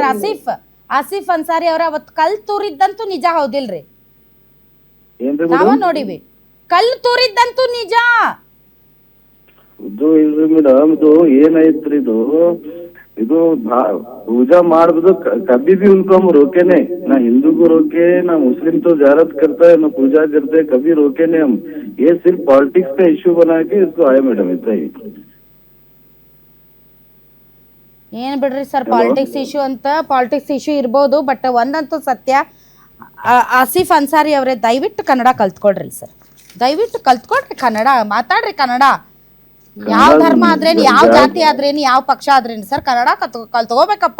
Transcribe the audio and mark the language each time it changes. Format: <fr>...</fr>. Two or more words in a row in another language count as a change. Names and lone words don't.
<kn>ಆಸಿಫ್ ಅನ್ಸಾರಿ ಅವ್ರ ಅವತ್ ಕಲ್ ತೂರಿದ್ದಂತೂ ನಿಜ ಹೌದಿಲ್ರಿ? ನಾವ ನೋಡಿವಿ, ಕಲ್ ತೂರಿದ್ದಂತೂ ನಿಜ. ಇದು ಇಲ್ರಿ ಮೇಡಮ್, ಇದು ಏನೈತ್ರಿ, ಇದು पूजा ಮಾಡ್ಬೋದು.</kn> <hi>कभी भी उनको हम रोके नहीं, ना हिंदू को रोके ना मुस्लिम तो ज़ियारत करता है ना पूजा करते है, कभी रोके नहीं हम. ये सिर्फ पॉलिटिक्स का इश्यू बना के इसको आए मैडम, इतना ही.</hi> <kn>ಏನ್ ಬಿಡ್ರಿ ಸರ್,</kn> <en>politics issue</en> <kn>ಅಂತ.</kn> <en>politics issue</en> <kn>ಇರ್ಬೋದು, ಬಟ್ ಒಂದಂತೂ ಸತ್ಯ, ಆಸಿಫ್ ಅನ್ಸಾರಿ ಅವರೇ, ದಯವಿಟ್ಟು ಕನ್ನಡ ಕಲ್ತ್ಕೊಳ್ರಿ ಸರ್. ದಯವಿಟ್ಟು ಕಲ್ತ್ಕೊಳ್ರಿ, ಕನ್ನಡ ಮಾತಾಡ್ರಿ. ಕನ್ನಡ ಯಾವ ಧರ್ಮ ಆದ್ರೇನು, ಯಾವ ಜಾತಿ ಆದ್ರೇನು, ಯಾವ ಪಕ್ಷ ಆದ್ರೇನು ಸರ್, ಕನ್ನಡ ಕಲ್ತ್ಕೋಬೇಕಪ್ಪ.</kn>